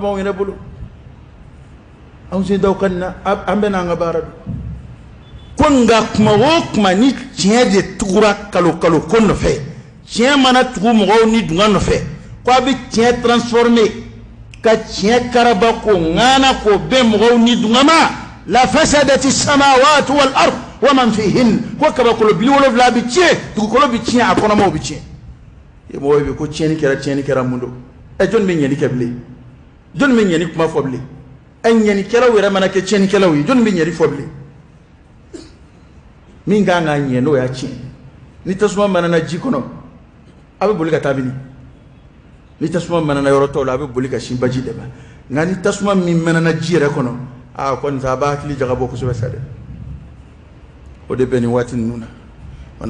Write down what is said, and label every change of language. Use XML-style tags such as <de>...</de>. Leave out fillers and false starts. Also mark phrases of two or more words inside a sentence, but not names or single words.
<bm>b'anw yɛrɛ bolo anw sen daw ka na an bɛ n'an ka baara dɔn ko nka kuma o kuma ni tiɲɛ de tugura kalo ko nɔfɛ tiɲɛ mana tugu mɔgɔw ni dunga nɔfɛ ko a bɛ tiɲɛ transformer ka tiɲɛ karaba ko ŋana ko bɛn mɔgɔw ni dunga ma la</bm> <ar>فسدت السماوات والأرض ومن فيهن</ar> <bm>ko kabakolo bi 7 bɛ tiɲɛ dugukolo bɛ tiɲɛ a kɔnɔmaw bɛ tiɲɛ e mɔgɔw bɛ ko tiɲɛni kɛra mun don jɔnni bɛ ɲɛni kɛ bilen jɔnni bɛ ɲɛni kuma fɔ bilen ɲɛnikɛlaw yɛrɛ mana kɛ tiɲɛnikɛlaw ye jɔnni bɛ ɲɛni fɔ bilen min kan ka ɲɛ n'o y'a tiɲɛ ni tasuma manana ji kɔnɔ a bɛ boli ka taa mini ni tasuma manana yɔrɔ tɔw la a bɛ boli ka sin baji de ma nka ni tasuma min manana ji yɛrɛ kɔnɔ a kɔni a b'a hakili jagabɔ kosɛbɛ sa dɛ o de bɛ nin waati ninnu na</bm>